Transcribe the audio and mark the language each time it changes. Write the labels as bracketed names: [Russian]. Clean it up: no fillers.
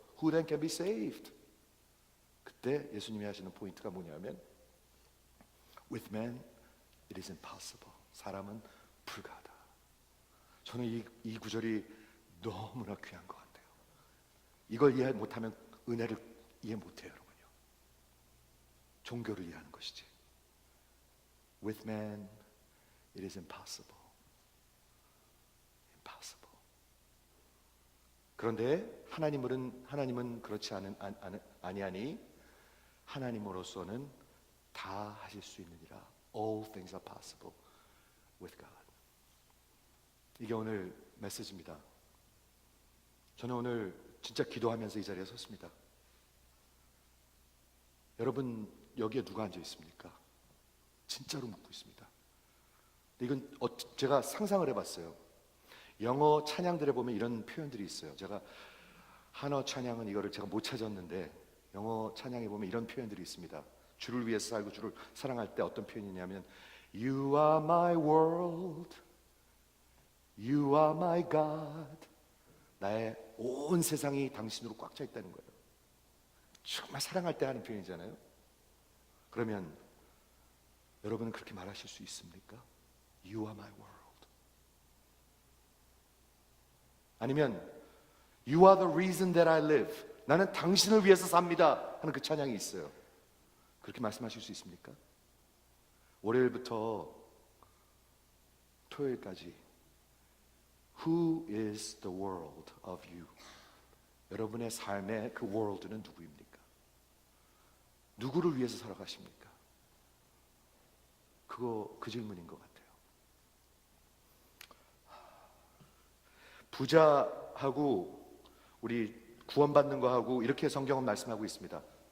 [English] Who then can be saved? [Korean] 그때 예수님이 하시는 포인트가 뭐냐면 [English] With man it is impossible. [Korean] 사람은 불가하다. 저는 이 구절이 너무나 귀한 것 같아요. 이걸 이해 못하면 은혜를 이해 못해요, 여러분요. 종교를 이해하는 것이지. [English] With man it is impossible. [Korean] 그런데 하나님은 그렇지 아니하니 하나님으로서는 다 하실 수 있느니라. [English] All things are possible with God. [Korean] 이게 오늘 메시지입니다. 저는 오늘 진짜 기도하면서 이 자리에 섰습니다. 여러분 여기에 누가 앉아 있습니까? 진짜로 묻고 있습니다. 이건 제가 상상을 해봤어요. 영어 찬양들에 보면 이런 표현들이 있어요. 제가 한어 찬양은 이거를 제가 못 찾았는데 영어 찬양에 보면 이런 표현들이 있습니다. 주를 위해서 살고 주를 사랑할 때 어떤 표현이냐면 [English] You are my world, You are my God. [Korean] 나의 온 세상이 당신으로 꽉 차 있다는 거예요. 정말 사랑할 때 하는 표현이잖아요. 그러면 여러분은 그렇게 말하실 수 있습니까? [English] You are my world. [Korean] 아니면 [English] You are the reason that I live. [Korean] 나는 당신을 위해서 삽니다 하는 그 찬양이 있어요. 그렇게 말씀하실 수 있습니까? 월요일부터 토요일까지 [English] Who is the world of you? [Korean] 여러분의 삶의 그 world는 누구입니까? 누구를 위해서 살아가십니까? 그 질문인 것 같아요. 부자하고 우리 구원받는 거하고 이렇게 성경은 말씀하고 있습니다.